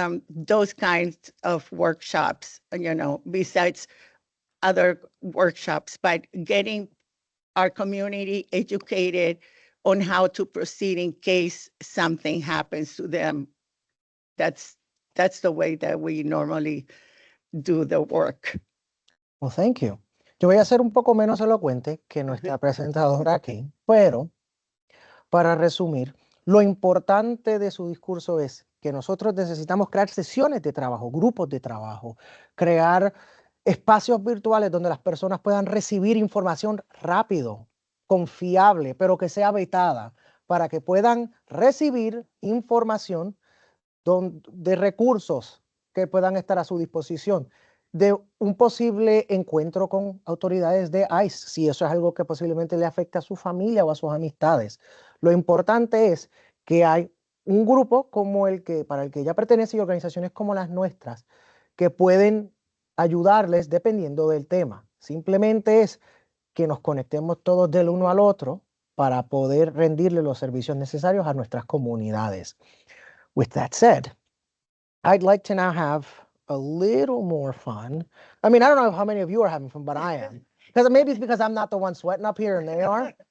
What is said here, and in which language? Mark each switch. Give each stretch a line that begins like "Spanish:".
English: Those kinds of workshops, besides other workshops, but getting our community educated on how to proceed in case something happens to them. That's the way that we normally do the work. Well, thank you.
Spanish: Yo voy a ser un poco menos elocuente que nuestra presentadora aquí, pero para resumir, lo importante de su discurso es que nosotros necesitamos crear sesiones de trabajo, grupos de trabajo, crear espacios virtuales donde las personas puedan recibir información rápido, confiable, pero que sea vetada, para que puedan recibir información de recursos que puedan estar a su disposición, de un posible encuentro con autoridades de ICE, si eso es algo que posiblemente le afecta a su familia o a sus amistades. Lo importante es que hay un grupo como para el que ella pertenece y organizaciones como las nuestras que pueden ayudarles dependiendo del tema. Simplemente es que nos conectemos todos del uno al otro para poder rendirle los servicios necesarios a nuestras comunidades.
English: With that said, I'd like to now have a little more fun. I mean, I don't know how many of you are having fun, but I am. Because maybe it's because I'm not the one sweating up here and they are.